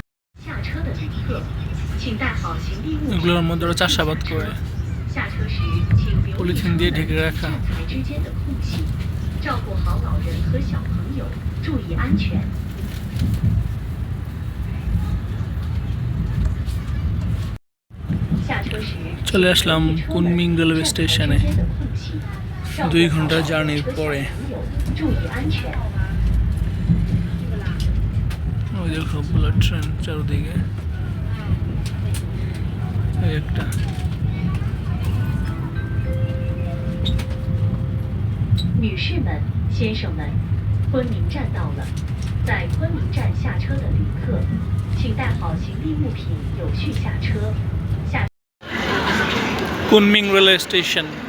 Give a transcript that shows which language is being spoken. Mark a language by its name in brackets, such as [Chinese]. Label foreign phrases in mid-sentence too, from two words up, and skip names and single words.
[Chinese] 下车的旅客，请带好行李物 [Bangla] এগুলোর [Chinese] 品。 [Bangla] মধ্যে ওরা চাষাবাদ করে [Chinese] 下车时请留意 [Bangla] পলিথিন দিয়ে ঢেকে রাখা। [Chinese] 站台之间的空隙，照顾好老人和小朋友，注意安全。下车时 [Bangla] চলে আসলাম কুনমিং [English] railway station [Chinese] 之间的空隙，照顾 [Bangla] 2 ঘন্টা [Chinese] 好老人 [Bangla] জার্নির [Chinese] 和小 [Bangla] পরে। [Chinese] 朋友，注意安全。 [Bangla] ওই যে সবগুলো ট্রেন চারদিকে। এই একটা। [Chinese] 女士们、先生们，昆明站到了。在昆明站下车的旅客，请带好行李物品，有序下车。下 [Bangla] কুনমিং [English] railway station.